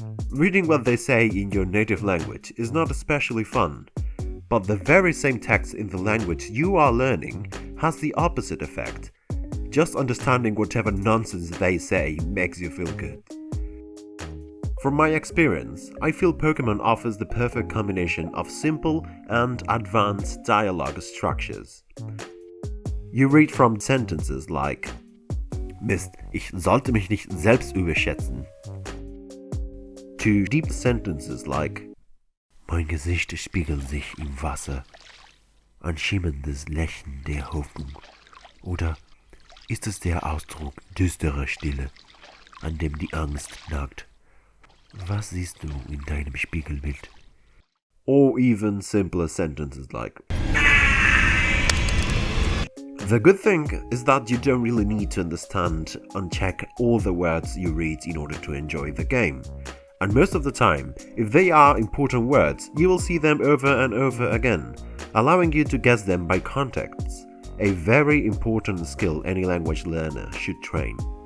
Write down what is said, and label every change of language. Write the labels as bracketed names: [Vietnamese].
[English] Reading what they say in your native language is not especially fun, but the very same text in the language you are learning has the opposite effect. Just understanding whatever nonsense they say makes you feel good. From my experience, I feel Pokémon offers the perfect combination of simple and advanced dialogue structures. You read from sentences like [German] Mist, ich sollte mich nicht selbst überschätzen, [English] to deep sentences like [German] Mein Gesicht spiegelt sich im Wasser, ein schimmerndes Lächeln der Hoffnung, oder ist es der Ausdruck düsterer Stille, an dem die Angst nagt? Was siehst du in deinem Spiegelbild? [English] Or even simpler sentences like The good thing is that you don't really need to understand and check all the words you read in order to enjoy the game. And most of the time, if they are important words, you will see them over and over again, allowing you to guess them by context, a very important skill any language learner should train.